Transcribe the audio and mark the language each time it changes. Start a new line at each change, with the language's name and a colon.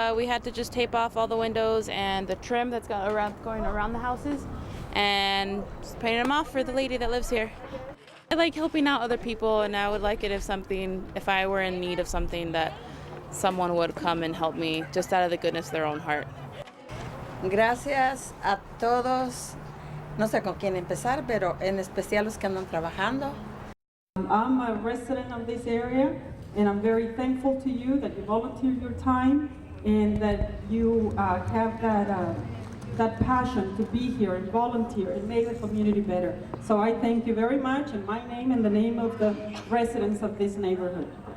English: We had to just tape off all the windows and the trim that's going around the houses, and just painting them off for the lady that lives here. I like helping out other people, and I would like it if I were in need of something, that someone would come and help me just out of the goodness of their own heart.
Spanish: Gracias a todos. No sé con quién empezar, pero en especial los que andan trabajando.
English: I'm a resident of this area, and I'm very thankful to you that you volunteered your time and that you have that passion to be here and volunteer and make the community better. So I thank you very much in my name and the name of the residents of this neighborhood.